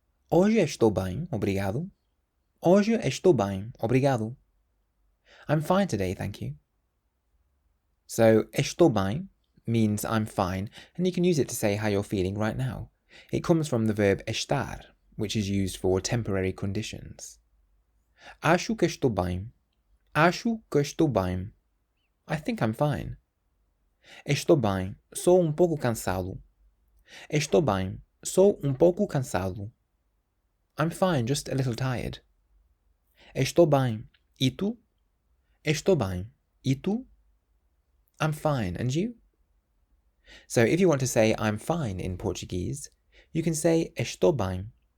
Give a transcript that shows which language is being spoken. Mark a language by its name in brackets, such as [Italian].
[Portuguese] Hoje estou bem, obrigado. Hoje estou bem, obrigado. [English] I'm fine today, thank you. So, [Portuguese] estou bem [English] means I'm fine, and you can use it to say how you're feeling right now. It comes from the verb estar, which is used for temporary conditions. [Portuguese] Acho que estou bem. Acho que estou bem. [English] I think I'm fine. [Portuguese] Estou bem, sou pouco cansado. Estou bem, sou pouco cansado. [English] I'm fine, just a little tired. [Portuguese] Estou bem. E tu? Estou bem. E tu? [English] I'm fine. And you? So if you want to say I'm fine in Portuguese, you can say [Portuguese] estou bem.